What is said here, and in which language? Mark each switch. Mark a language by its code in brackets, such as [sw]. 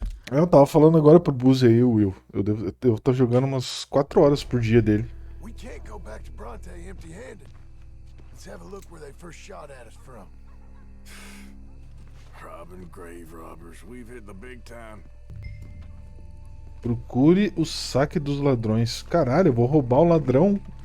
[pt] Eu tava falando agora pro Buzzy aí, Will. Eu tô jogando umas 4 horas por dia dele. [en] We can't go back to Bronte empty-handed. Let's have a look where they first shot at us from. Robbing grave robbers, we've hit the big time. [pt] Procure o saque dos ladrões. Caralho, eu vou roubar o ladrão.